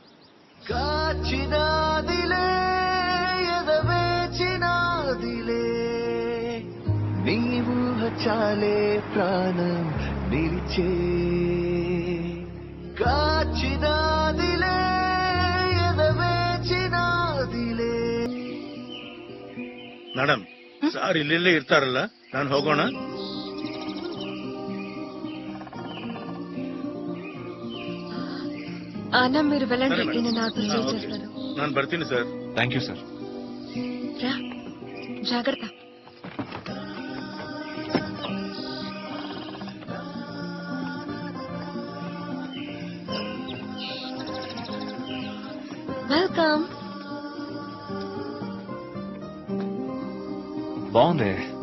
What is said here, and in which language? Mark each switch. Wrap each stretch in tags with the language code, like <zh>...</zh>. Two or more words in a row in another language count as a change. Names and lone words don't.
<te>కాచినాదిలే ఎదవేచినాదిలే నీవు చాలే ప్రాణం నిలిచే కాచినాదిలే ಎದವೇಚಿನಾದಿಲೇ.</te> <kn>ಮೇಡಮ್ ಸಾರ್ ಇಲ್ಲೆಲ್ಲೇ ಇರ್ತಾರಲ್ಲ, ನಾನು ಹೋಗೋಣ?</kn> <te>అన్న మీరు వెళ్ళండి, సరే మేడం. నేను నాతో స్టే ఓకే. చేస్తాను.</te> <kn>ನಾನು ಬರ್ತೀನಿ ಸರ್.</kn> <en>thank you sir.</en> <te>రా, జాగ్రత్త. వెల్కమ్. బాగుంది.</te>